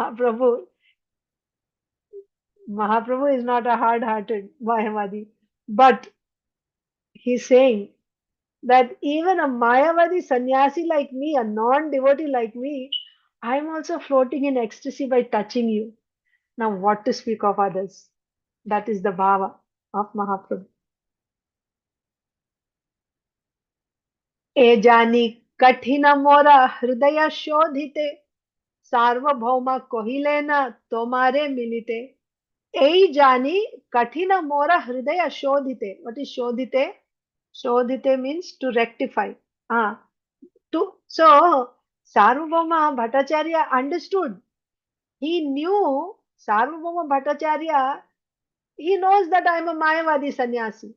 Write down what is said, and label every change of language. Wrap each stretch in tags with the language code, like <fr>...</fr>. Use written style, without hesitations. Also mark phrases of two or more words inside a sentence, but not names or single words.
<en>Of course, Mahaprabhu Mahaprabhu is not a hard-hearted Mayavadi, but he's saying that even a Mayavadi sannyasi like me, a non-devotee like me, I'm also floating in ecstasy by touching you. Now, what to speak of others? That is the bhava of Mahaprabhu.</en> <bn>এ জানি কঠিন মোর হৃদয় শোধিতে সার্বভৌম কহিলে না তোমারে মিলিতে এই জানি কঠিন মোর হৃদয় শোধিতে.</bn> <en>What is shodhite? Shodhite means to rectify. Ah, so Sarvabhauma Bhattacharya understood. He knew Sarvabhauma Bhattacharya. He knows that I am a Mayavadi sannyasi.</en>